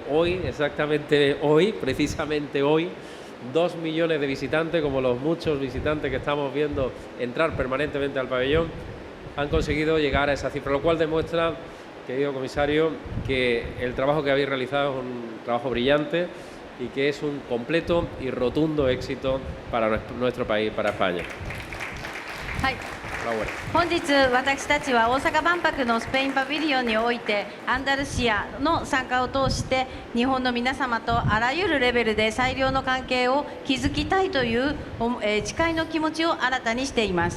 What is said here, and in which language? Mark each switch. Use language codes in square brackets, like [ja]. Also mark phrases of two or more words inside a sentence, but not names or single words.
[es] Hoy, exactamente hoy, precisamente hoy, 2 millones de visitantes, como los muchos visitantes que estamos viendo entrar permanentemente al pabellón, han conseguido llegar a esa cifra, lo cual demuestra, querido comisario, que el trabajo que habéis realizado es un trabajo brillante y que es un completo y rotundo éxito para nuestro país, para España. [ja] はい、本日私たちは大阪万博のスペインパビリオンにおいてアンダルシアの参加を通して日本の皆様とあらゆるレベルで最良の関係を築きたいという誓いの気持ちを新たにしています。